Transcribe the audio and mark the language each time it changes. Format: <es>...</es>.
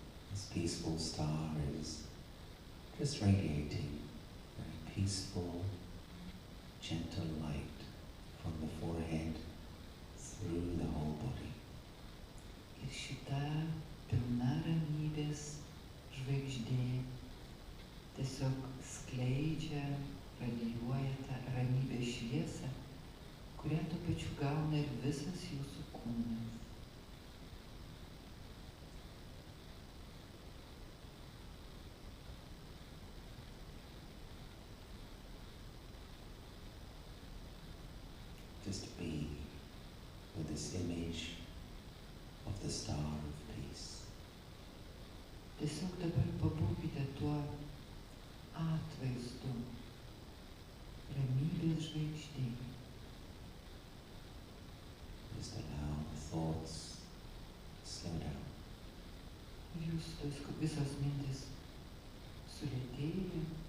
<en>This peaceful star is just radiating very peaceful, gentle light from the forehead through the whole body.</en> <lt>Ir šita pilna ramybės žvaigždė tiesiog skleidžia, radijuoja tą ramybės šviesą, kurią tuo pačiu gauna ir visas jūsų kūnas.</lt> <en>Just be with this image of the star of peace.</en> <lt>Tiesiog dabar pabūkite tuo atvaizdu ramybės žvaigždė.</lt> <en>Just allow the thoughts to slow down.</en> <lt>Ir jūsų tos visos mintis sulėtėja.</lt>